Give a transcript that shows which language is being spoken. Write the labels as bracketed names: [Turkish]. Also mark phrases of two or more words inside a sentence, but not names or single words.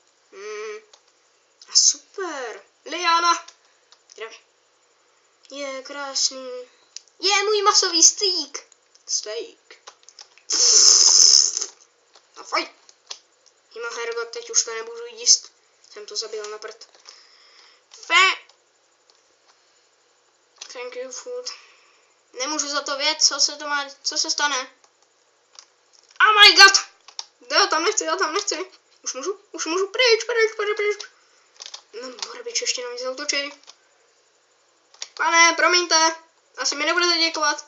[Czech] A super. Liana. Je krásný. Je můj masový steak. A fajn. Jima Hergot, teď už to nebudu jíst. Jsem to zabil na prd. [English] Fe! Thank you food. [Czech] Nemůžu za to vědět, co se stane. [English] Oh my god! [Czech] Já tam nechci. Už můžu, pryč. No, Morbič ještě na mě zautočí. Pane, promiňte. Asi mi nebudete děkovat.